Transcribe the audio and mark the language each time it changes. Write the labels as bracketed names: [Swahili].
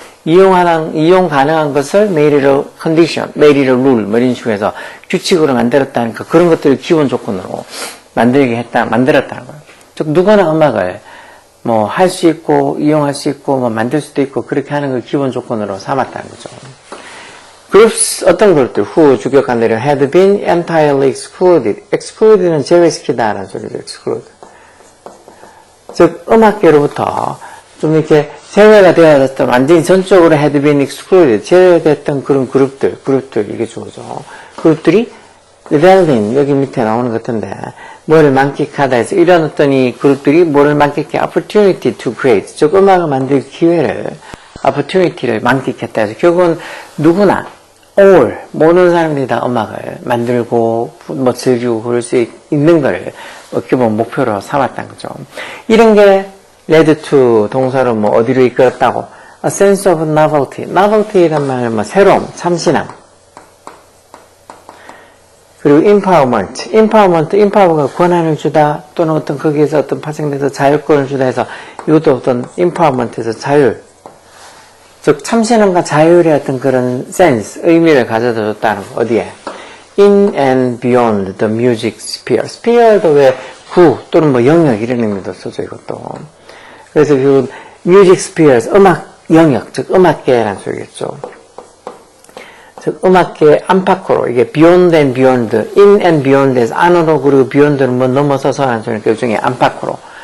[Korean] 이용 가능한 것을 [English] made it a condition, made it a rule, [Korean] 뭐 이런 식으로 해서 규칙으로 만들었다니까 그런 것들을 기본 조건으로 만들었다는 거예요. 즉, 누구나 음악을 뭐 할 수 있고, 이용할 수 있고, 뭐 만들 수도 있고, 그렇게 하는 걸 기본 조건으로 삼았다는 거죠. groups, 어떤 그룹들, who 주격관들은 [English] had been entirely excluded. [Korean] excluded는 제외시키다라는 소리죠, exclude. 즉, 음악계로부터 좀 이렇게 제외가 되어졌던, 완전히 전적으로 had been excluded, 제외됐던 그런 그룹들, 이게 주어죠. 그룹들이 rebelling, 여기 밑에 나오는 것 같은데, 뭐를 만끽하다 해서, 이런 어떤 이 그룹들이 뭐를 만끽해, opportunity to create, 즉, 음악을 만들 기회를, opportunity를 만끽했다 해서, 결국은 누구나, all, 모든 사람들이 다 음악을 만들고, 뭐, 즐기고, 그럴 수 있는 걸, 기본 목표로 삼았다는 거죠. 이런 게, [English] led to [Korean] 동사로 뭐, 어디로 이끌었다고? [English] a sense of novelty. [Korean] novelty란 말은 뭐, 새로움, 참신함. 그리고 empower가 권한을 주다, 또는 어떤 거기에서 어떤 파생돼서 자율권을 주다 해서, 이것도 어떤 empowerment에서 자율. 즉, 참신함과 자율의 어떤 그런 sense, 의미를 가져다 줬다는 거, 어디에? [English] in and beyond the music sphere. [Korean] sphere도 왜 구, 또는 뭐 영역, 이런 의미도 써져, 이것도. 그래서 그 music spheres, 음악 영역, 즉, 음악계라는 소리겠죠. 즉, 음악계 안팎으로, 이게 beyond and beyond, [English] in and beyond [Korean] 에서 안으로, 그리고 beyond는 뭐 넘어서서 하는 소리니까, 그 중에 안팎으로.